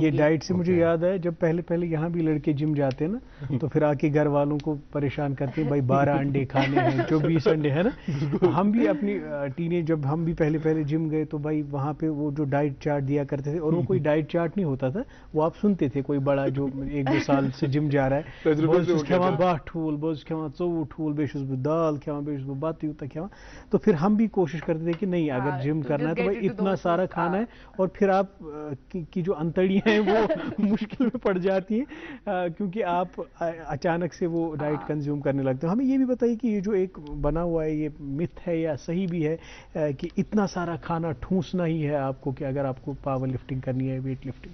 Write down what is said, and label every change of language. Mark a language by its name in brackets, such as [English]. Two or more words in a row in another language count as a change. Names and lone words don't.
[Hindi] ये डाइट से मुझे याद है, जब पहले यहाँ भी लड़के जिम जाते हैं ना, तो फिर आके घर वालों को परेशान करते हैं, भाई 12 अंडे खाने हैं, 24 अंडे, है ना। हम भी अपनी टीनेज, जब हम भी पहले जिम गए तो भाई वहाँ पे वो जो [English] diet chart [Hindi] दिया करते थे, और वो कोई [English] diet chart [Hindi] नहीं होता था, वो आप सुनते थे, कोई बड़ा जो 1-2 साल से जिम जा रहा है, [Kashmiri] खेवान 8 ठूल, बस खेवान 4 ठूल, बेश दाल खेवान, बेश बात यूता खेवान। [Hindi] तो फिर हम भी कोशिश करते थे कि नहीं, अगर जिम करना है तो भाई इतना सारा खाना है, और फिर आप की जो अंतड़ियां हैं वो मुश्किल में पड़ जाती हैं क्योंकि आप अचानक से वो [English] diet consume [Hindi] करने लगते हो। हमें ये भी बताइए कि ये जो एक बना हुआ है, ये मिथ है या सही भी है कि इतना सारा खाना ठूंसना ही है आपको, कि अगर आपको [English] power lifting [Hindi] करनी है, [English] weight lifting?